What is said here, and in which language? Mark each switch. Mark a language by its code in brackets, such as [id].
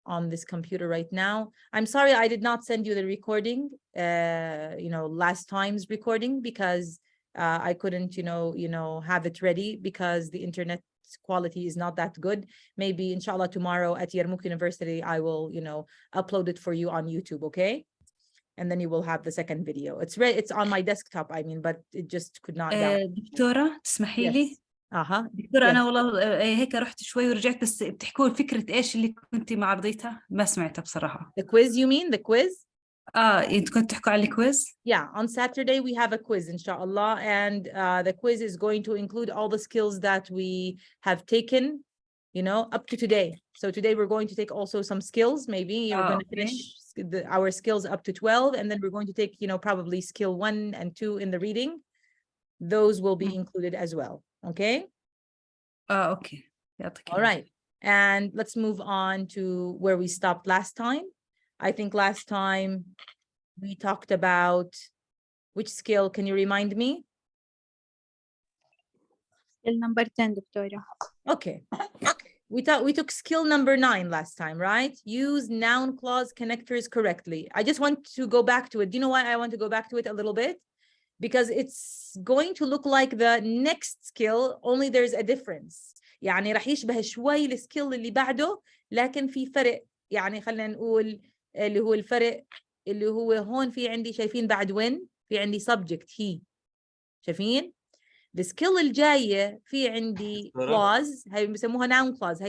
[en] on this computer right now. I'm sorry I did not send you the recording, last time's recording, because I couldn't, have it ready because the internet quality is not that good. Maybe inshallah tomorrow at Yarmouk University, I will, upload it for you on YouTube, okay? And then you will have the second video. It's on my desktop, I mean, but it just could not download. [ar] دكتورة تسمحي لي؟ دكتورة أنا والله هيك رحت شوي ورجعت، بس بتحكوا فكرة إيش اللي كنتي معرضيتها؟ ما سمعتها بصراحة. [en] The quiz, you mean? The quiz? [ar] أنتوا كنتوا تحكوا على الكويز؟ [en] Yeah, on Saturday we have a quiz, inshallah, and the quiz is going to include all the skills that we have taken, up to today. So today we're going to take also some skills. Maybe we're going to finish our skills up to 12, and then we're going to take, probably skill 1 and 2 in the reading. Those will be included as well. Okay? Okay. All right. And let's move on to where we stopped last time. I think last time we talked about which skill? Can you remind me? Skill number 10, Doctora. Okay. We took skill number 9 last time, right? Use noun clause connectors correctly. I just want to go back to it. Do you know why I want to go back to it a little bit? Because it's going to look like the next skill, only there's a difference. [ar] يعني رح يشبه شوي السكيل اللي بعده، لكن في فرق. يعني خلينا نقول اللي هو الفرق اللي هو هون في عندي، شايفين بعد وين؟ في عندي subject he. شايفين؟ السكيل الجاية في عندي clause، هي بسموها noun clause.